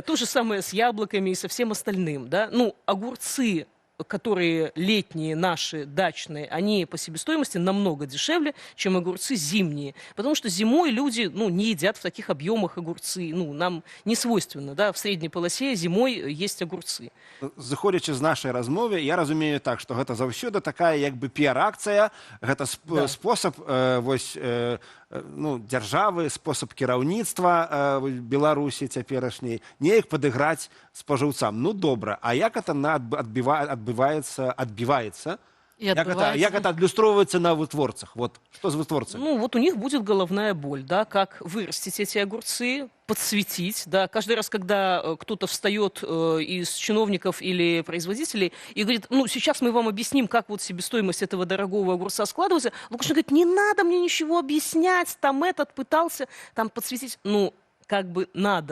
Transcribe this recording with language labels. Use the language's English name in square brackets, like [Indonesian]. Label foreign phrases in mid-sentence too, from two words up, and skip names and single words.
[Russian] То же самое с яблоками и со всем остальным, да. Ну, огурцы, которые летние наши, дачные, они по себестоимости намного дешевле, чем огурцы зимние. Потому что зимой люди, ну, не едят в таких объемах огурцы. Ну, нам не свойственно, да, в средней полосе зимой есть огурцы. [Belarusian] Заходячи з нашай размовы, я разумею так, што гэта заўсёды такая як бы піар-акцыя, гэта спосаб ну, дзяржавы, спосаб кіраўніцтва Беларусі цяперашняй, неяк падыграць спажыўцам. Ну, добра, а як это адбіваецца? Як это адлюстроўваецца на вытворцах? [Russian] Вот, что с вытворцами? Ну, вот у них будет головная боль, да, как вырастить эти огурцы, подсветить, да. Каждый раз, когда кто-то встает из чиновников или производителей и говорит, ну, сейчас мы вам объясним, как вот себестоимость этого дорогого огурца складывается, Лукашенко говорит, не надо мне ничего объяснять, там этот пытался там подсветить, ну, как бы надо.